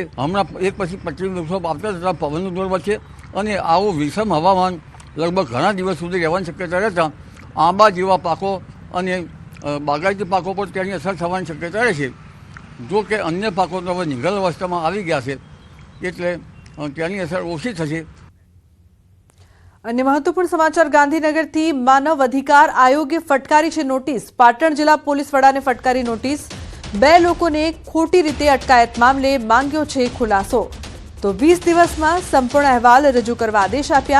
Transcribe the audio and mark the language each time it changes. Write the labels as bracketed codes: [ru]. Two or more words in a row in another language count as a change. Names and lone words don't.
[gu] હમણાં એક પછી પશ્ચિમ વિક્ષોભ આવતા જતાં પવનનું જોર વધશે અને આવું વિષમ હવામાન લગભગ ઘણા દિવસ સુધી રહેવાની શક્યતા રહેતા આંબા જેવા પાકો અને બાગાયતી પાકો પર તેની અસર થવાની શક્યતા રહેશે। જો કે અન્ય પાકો તો હવે નિંગલ અવસ્થામાં આવી ગયા છે, એટલે તેની અસર ઓછી થશે। અન્ય મહત્વપૂર્ણ સમાચાર ગાંધીનગરથી માનવ અધિકાર આયોગે ફટકારી છે નોટિસ। પાટણ જિલ્લા પોલીસ વડાને ફટકારી નોટિસ। 2 લોકોને ખોટી રીતે અટકાયત મામલે માંગ્યો છે ખુલાસો। તો 20 દિવસમાં સંપૂર્ણ અહેવાલ રજૂ કરવા આદેશ આપ્યા।